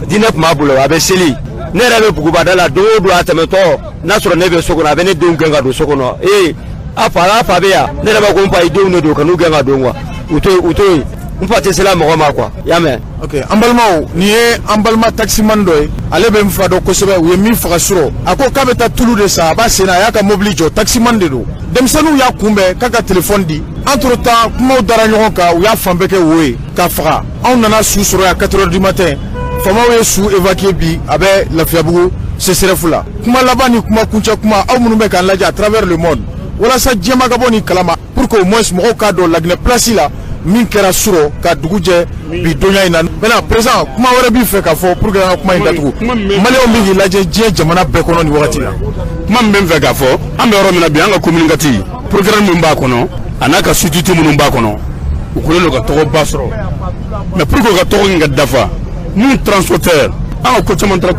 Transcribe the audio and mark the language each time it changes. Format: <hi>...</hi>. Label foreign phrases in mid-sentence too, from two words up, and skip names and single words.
<bm>diinɛ tun b'a bolo a bɛ seli ne yɛrɛ bɛ bugubada la don o don a tɛmɛtɔ n'a sɔrɔ ne bɛ so kɔnɔ a bɛ ne denw gɛn ka don so kɔnɔ a fa bɛ yan ne yɛrɛ b'a ko n fa i denw de don ka n'u gɛn ka don quoi u to yen n fa tɛ se la mɔgɔ ma quoi i y'a mɛn. ok an balimaw nin ye an balima taximan dɔ ye ale bɛ n fa dɔn kosɛbɛ u ye min faga surɔ a ko k'a bɛ taa tulu de san a b'a sen na a y'a ka mobili jɔ taximan de don denmisɛnninw y'a kunbɛn k'a ka téléphone di</bm> <fr>entre temps</fr> <bm>kumaw dara ɲɔgɔn kan u y'a fan bɛɛ kɛ wo ye k'a faga anw nana su sɔrɔ yan</bm> <fr>4 heures du matin</fr> <bm>faamaw ye su évacuer bi a bɛ Lafiyabugu CSRF la kuma laban ni kuma kuncɛ kuma aw minnu bɛ k'an lajɛ</bm> <fr>à travers le monde</fr> <bm>walasa diɲɛma ka bɔ nin kalama</bm> <fr>pour que au moins</fr> <bm>mɔgɔw k'a dɔn Laginɛ place la min kɛra surɔ ka dugu jɛ bi donya in na</bm> <fr>maintenant président</fr> <bm>kuma wɛrɛ b'i fɛ k'a fɔ</bm> <fr>pour que</fr> <bm>an ka kuma in datugu maliyɛnw bɛ k'i lajɛ diɲɛ jamana bɛɛ kɔnɔ nin wagati la. kuma min bɛ n fɛ k'a fɔ an bɛ yɔrɔ min na bi an ka</bm> <fr>communiqué programme</fr> <bm>min b'a kɔnɔ a n'a ka société minnu b'a kɔnɔ u kɛlen don ka tɔgɔba sɔrɔ</bm> <fr>mais pour que</fr> <bm>u ka tɔgɔ in ka dafa n'u transporteur an ka ko caman taara</bm>